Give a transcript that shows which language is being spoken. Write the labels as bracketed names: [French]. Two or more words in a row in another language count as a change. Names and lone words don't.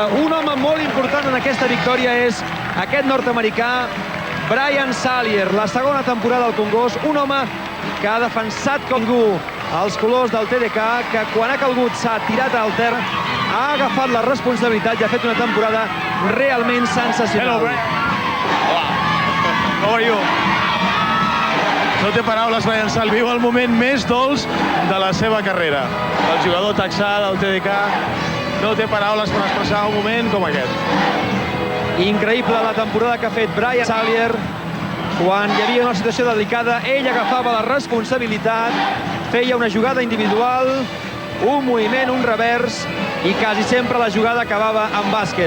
[Catalan] Un home molt important en aquesta victòria és aquest nord-americà, Brian Salier, la segona temporada al Congost, un home que ha defensat com ningú els colors del TDK, que quan ha calgut s'ha tirat al terra, ha agafat la responsabilitat i ha fet una temporada realment sensacional. [English] Hello, Brian. Hola. How are you? [Catalan] No té paraules, Brian Sal. Viu el moment més dolç de la seva carrera. El jugador texà del TDK no té paraules per expressar un moment com aquest. Increïble la temporada que ha fet Brian Salier. Quan hi havia una situació delicada, ell agafava la responsabilitat, feia una jugada individual, un moviment, un revers, i quasi sempre la jugada acabava en bàsquet.